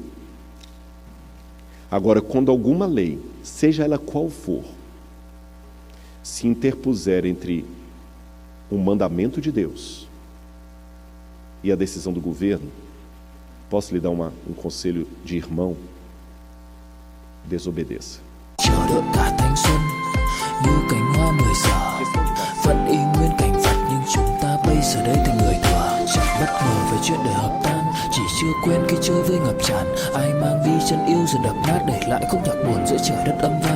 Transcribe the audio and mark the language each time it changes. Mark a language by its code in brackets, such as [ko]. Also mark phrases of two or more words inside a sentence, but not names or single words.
[pt] Agora, quando alguma lei, seja ela qual for, se interpuser entre um mandamento de Deus e a decisão do governo, posso lhe dar um conselho de irmão? Desobedeça. [vi] Chờ đợi cả thanh xuân như cánh hoa 10 giờ vẫn y nguyên cảnh vật, nhưng chúng ta bây giờ đây thành người thừa, chẳng bất ngờ về chuyện đời hợp tan, chỉ chưa quen khi chơi với ngập tràn. Ai mang đi chân yêu rồi đập nát, để lại khúc nhạc buồn giữa trời đất âm vang.